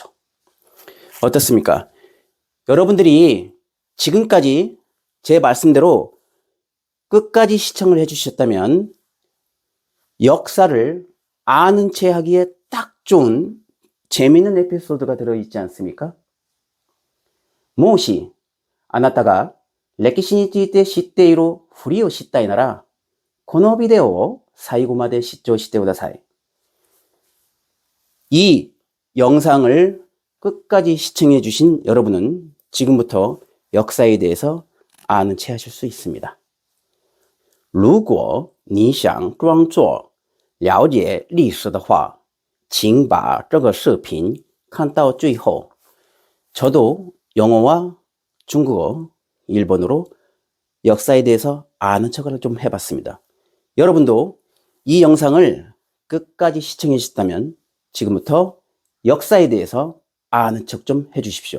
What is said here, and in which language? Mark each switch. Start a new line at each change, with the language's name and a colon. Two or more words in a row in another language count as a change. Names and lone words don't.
Korean: 어떻습니까? 여러분들이 지금까지 제 말씀대로 끝까지 시청을 해주셨다면 역사를 아는 체 하기에 딱 좋은 재미있는 에피소드가 들어있지 않습니까?
Japanese: もしあなたが歴史について知っているふりをしたいなら、このビデオを最後まで視聴してください.
Korean: 이 영상을 끝까지 시청해 주신 여러분은 지금부터 역사에 대해서 아는 체 하실 수 있습니다.
Chinese: 如果你想装作了解历史的话，请把这个视频看到最后.
Korean: 저도 영어와 중국어, 일본어로 역사에 대해서 아는 척을 좀 해봤습니다. 여러분도 이 영상을 끝까지 시청해 주셨다면 지금부터 역사에 대해서 아는 척 좀 해주십시오.